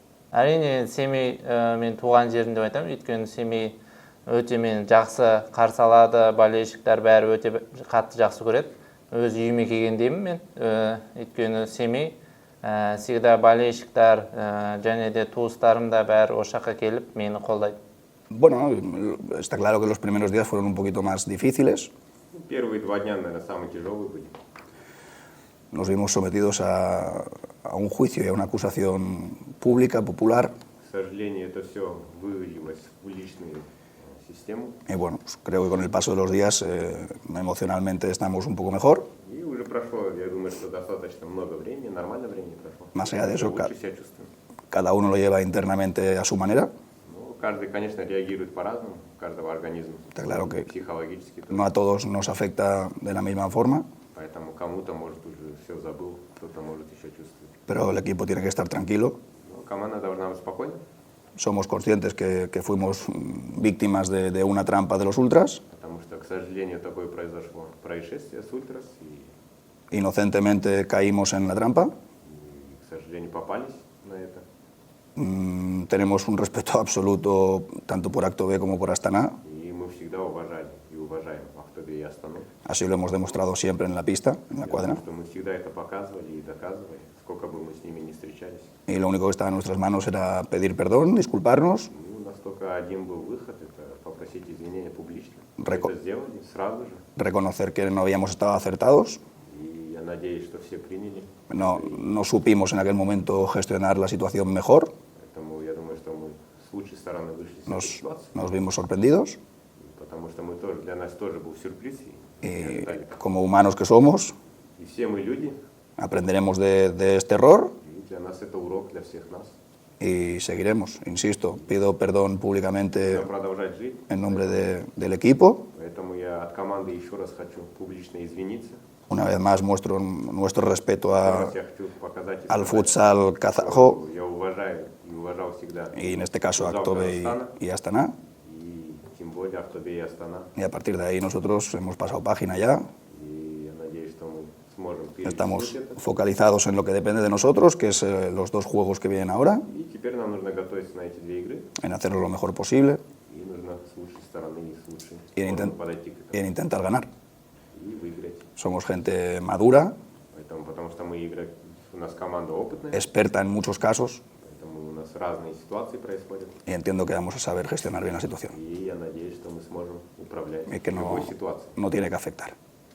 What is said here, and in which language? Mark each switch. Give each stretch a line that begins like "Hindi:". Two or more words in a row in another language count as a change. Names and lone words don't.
Kazakh: Әрине, Семей мен туған жерім деп айтамын. Өйткені Семей өте мені жақсы қарсы алады, болельщиктер бәрі өте қатты жақсы көреді. Өз үйіме келгендеймін мен. Өйткені Семей всегда болельщиктер және де туыстарым да бәрі осы жаққа келіп мені қолдайды.
Spanish: Bueno, está claro que los primeros días fueron un poquito más difíciles.
Russian: Первые 2 дня, наверное, самые тяжелые были.
Spanish: Nos vimos sometidos a un juicio y a una acusación pública, popular.
Russian: К сожалению, это все вылилось в уличную систему.
Spanish: Y bueno, pues creo que con el paso de los días emocionalmente estamos un poco mejor.
Russian: И уже прошло, я думаю, что достаточно много времени, нормальное время прошло.
Spanish: Más allá de eso,
Russian: Лучше себя чувствуем.
Spanish: cada uno lo lleva internamente a su manera.
Russian: Ну, каждый, конечно, реагирует по-разному, у каждого организма.
Spanish: Está claro que
Russian: Психологически тоже.
Spanish: no a todos nos afecta de la misma forma,
Russian: Поэтому кому-то, может, уже все забыл, кто-то, может, еще чувствует.
Spanish: pero el equipo tiene que estar tranquilo.
Russian: Но команда должна быть спокойна,
Spanish: Somos conscientes que fuimos víctimas de una trampa de los ultras.
Russian: потому что, к сожалению, такое произошло происшествие с Ультрас, и,
Spanish: Inocentemente caímos en la trampa.
Russian: к сожалению, попались на это.
Spanish: Tenemos un respeto absoluto tanto por Acto B como por Astana.
Russian: И мы всегда уважали и уважаем Ахтубе и Астану.
Spanish: Así lo hemos demostrado siempre en la pista, en la cuadra.
Russian: Потому что мы всегда это показывали и доказывали, сколько бы мы с ними не встречались.
Spanish: Y lo único que estaba en nuestras manos era pedir perdón, disculparnos,
Russian: Ну, у нас только один был выход, это попросить извинения публично. Мы Реко- это сделали сразу же,
Spanish: reconocer que no habíamos estado acertados.
Russian: и я надеюсь, что все приняли.
Spanish: No supimos en aquel momento gestionar la situación mejor.
Russian: Поэтому я думаю, что мы с лучшей стороны вышли из этой ситуации,
Spanish: Nos vimos sorprendidos
Russian: потому что мы тоже, для нас тоже был сюрприз. И, не
Spanish: y
Russian: ожидали.
Spanish: como humanos que somos,
Russian: И все мы люди,
Spanish: aprenderemos de este error
Russian: и для нас это урок, для всех нас.
Spanish: y seguiremos. Insisto, pido perdón públicamente
Russian: Будем продолжать жить.
Spanish: en nombre del equipo.
Russian: Поэтому я от команды еще раз хочу публично извиниться.
Spanish: Una vez más muestro nuestro respeto
Russian: Еще раз я хочу показать и
Spanish: al
Russian: сказать,
Spanish: futsal kazajo
Russian: что я уважаю и уважал всегда
Spanish: y en este caso
Russian: футзал Acto B Казахстана,
Spanish: y Astana.
Russian: и тем более Ахтубе и Астана.
Spanish: Y a partir de ahí nosotros hemos pasado página ya.
Russian: И я надеюсь, что мы сможем перелистнуть
Spanish: Estamos
Russian: это.
Spanish: focalizados en lo que depende de nosotros, que es los 2 juegos que vienen ahora,
Russian: И теперь нам нужно готовиться на эти 2 игры.
Spanish: en hacerlo lo mejor posible
Russian: И нужно с лучшей стороны и с лучшей
Spanish: y en,
Russian: стороны подойти к
Spanish: y
Russian: этому
Spanish: en intentar ganar.
Russian: и выиграть.
Spanish: Somos gente madura,
Russian: Поэтому, потому что мы играем, у нас команда опытная,
Spanish: experta en muchos casos,
Russian: поэтому у нас разные ситуации происходят.
Spanish: y entiendo que vamos a saber gestionar bien la situación
Russian: И я надеюсь, что мы сможем управлять
Spanish: y que
Russian: любой ситуацией.
Spanish: no tiene que afectar.